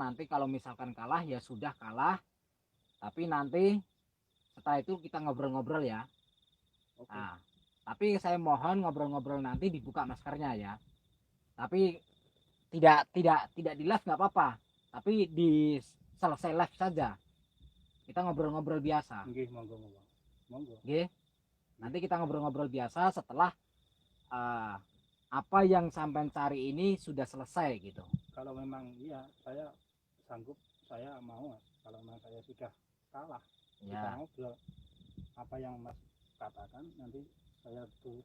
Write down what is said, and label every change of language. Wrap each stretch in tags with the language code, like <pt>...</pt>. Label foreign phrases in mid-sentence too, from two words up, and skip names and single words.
<id>Nanti kalau misalkan kalah ya sudah kalah, tapi nanti setelah itu kita ngobrol-ngobrol ya. Oke. Nah, tapi saya mohon ngobrol-ngobrol nanti dibuka maskernya ya. Tapi tidak di live nggak apa-apa, tapi di selesai live saja kita ngobrol-ngobrol biasa.</id> <jv>Nggih, monggo. Nggih.</jv> <id>Nanti kita ngobrol-ngobrol biasa setelah apa yang sampean cari ini sudah selesai gitu. Kalau memang iya, saya sanggup, saya mau. Kalau memang saya sudah kalah, kita ngobrol. Apa yang Mas katakan nanti saya turuti.</id>